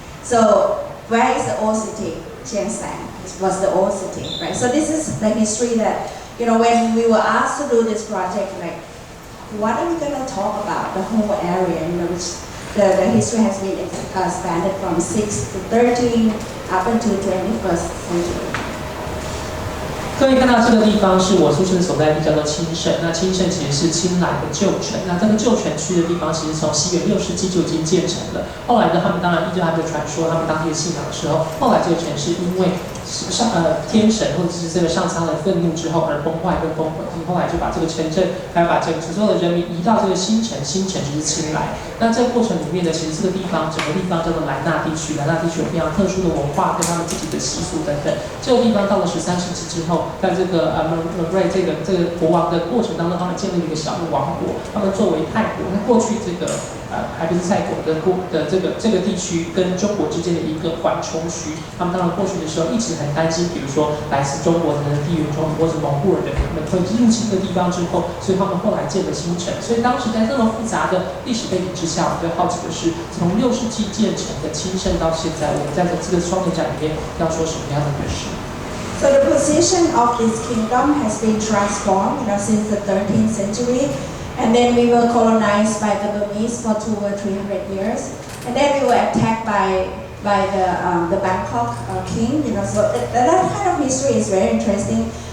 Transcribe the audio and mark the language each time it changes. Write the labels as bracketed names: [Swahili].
[English] So where is the old city? Chiang San was the old city, right? So this is the history that, when we were asked to do this project, like, what are we going to talk about? The whole area, which the history has been expanded from 6 to 13 up until 21st century. [Chinese] 各位看到这个地方是我出生所在地，叫做清盛。那清盛其实是清莱的旧城。那这个旧城区的地方，其实从西元6世纪就已经建成了。后来呢，他们当然依照他们的传说，他们当地的信仰的时候，后来这个城市因为天神或者是这个上苍的愤怒之后而崩坏跟崩毁，后来就把这个城镇，还有把这个所有的人民移到这个新城，新城就是清莱。那这个过程里面呢，其实这个地方整个地方叫做莱纳地区，莱纳地区有非常特殊的文化跟他们自己的习俗等等。这个地方到了13世纪之后。在这个Flores这个国王的过程当中，他们建立了一个小的王国。他们作为泰国，那过去这个还不是泰国的这个地区跟中国之间的一个缓冲区。他们当然过去的时候一直很担心，比如说来自中国的地缘冲突或者蒙古人的他们会入侵这个地方之后，所以他们后来建了新城。所以当时在这么复杂的历史背景之下，我最好奇的是，从6世纪建成的清盛到现在，我们在这个双年展里面要说什么样的故事？ [English] So the position of this kingdom has been transformed, since the 13th century, and then we were colonized by the Burmese for 200 or 300 years, and then we were attacked by the Bangkok king, So that kind of history is very interesting.